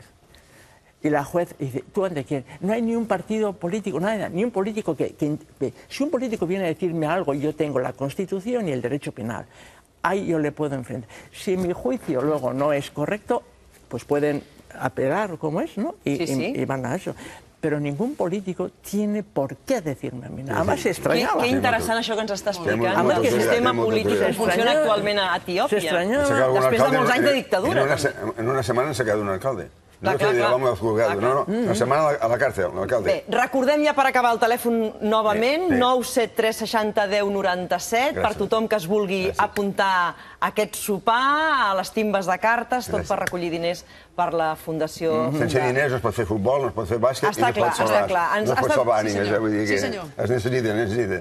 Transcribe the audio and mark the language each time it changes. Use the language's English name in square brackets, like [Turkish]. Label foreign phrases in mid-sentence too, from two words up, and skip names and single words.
[Spanish] Y la juez dice, ¿tú ante quién? No hay ni un partido político, nada, ni un político si un político viene a decirme algo, yo tengo la Constitución y el derecho penal. Ahí yo le puedo enfrentar. Si mi juicio luego no es correcto, pues pueden apelar como es, ¿no? Y van a eso. [Catalan] Però ningú polític [Spanish] tiene por què decirme a mi. Además, se extrañaba. [Catalan] Qué interessant això que ens està explicant, del sistema polític que funciona actualment a Etiòpia. Després de molts anys de dictadura. En una setmana s'ha quedat un alcalde. [Spanish] No sé si vamos al juzgado, [Catalan] no, una setmana a la cárcel, l'alcalde. Bé, recordem ja per acabar el telèfon novament, 973 60 10 97, per tothom que es vulgui apuntar a aquest sopar, a les timbes de cartes, tot per recollir diners per la Fundació... Sense diners no es pot fer futbol, no es pot fer bàsquet i no es pot salvar ànimes, vull dir que es necessiten.